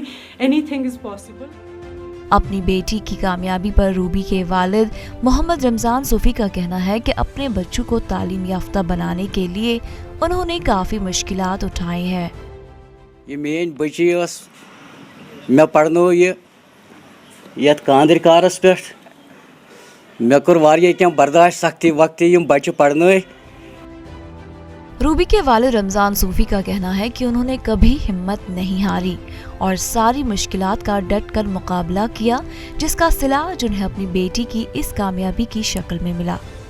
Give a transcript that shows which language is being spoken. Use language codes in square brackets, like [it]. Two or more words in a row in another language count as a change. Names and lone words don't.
[en] anything is possible. [ur] اپنی بیٹی کی کامیابی پر روبی کے والد محمد رمضان صوفی کا کہنا ہے کہ اپنے بچوں کو تعلیم یافتہ بنانے کے لیے انہوں نے کافی مشکلات اٹھائی ہیں۔ [ks] یہ میری بچی اس میں پڑھنو یت کاندر کارس پہ میں کور واریاہ کینٛہہ برداشت سختی وقتی یم بچہ پڑھنٲے۔ [ur] روبی کے والد رمضان صوفی کا کہنا ہے کہ انہوں نے کبھی ہمت نہیں ہاری اور ساری مشکلات کا ڈٹ کر مقابلہ کیا، جس کا صلہ انہیں اپنی بیٹی کی اس کامیابی کی شکل میں ملا۔